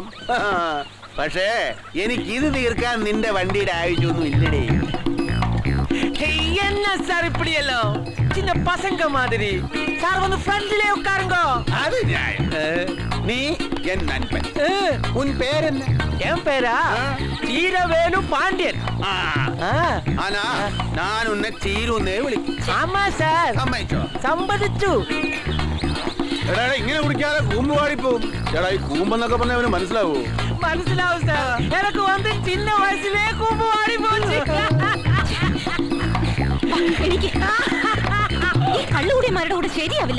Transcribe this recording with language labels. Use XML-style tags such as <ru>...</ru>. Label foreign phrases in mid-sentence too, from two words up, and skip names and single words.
<ml>പക്ഷേ എനിക്ക് ഇത് തീർക്കാൻ നിന്റെ വണ്ടിയുടെ ആവശ്യമൊന്നും ഇല്ലടേ.</ml> <ta>என்ன சார் இப்படியല്ലോ? சின்ன பசங்க மாதிரி. சார் வந்து ஃப்ரண்ட்ல உட்காருங்க. அது நியாயம். நீ என் நண்பன். உன் பேர் என்ன? என் பேரா சீரவேலு பாண்டியன். ஆனா நான் உன்னை சீருன்னே വിളിക്കും. ஆமா சார்.</ta> <ml>സമ്മതിച്ചോ? സമ്മതിച്ചു. എടാ ഇങ്ങനെ കുടിക്കാതെ കൂമ്പ് പാടിപ്പോവും. എടാ ഈ കൂമ്പെന്നൊക്കെ പറഞ്ഞ അവന് മനസ്സിലാവൂ? മനസ്സിലാവും സാർ. എനിക്ക് വന്ന് ചിന്ന വയസ്സിലേ കൂമ്പ് പാടി പോയി. എനിക്ക് ഈ കള്ളുകൂടിയന്മാരുടെ കൂടെ ശരിയാവില്ല.</ml>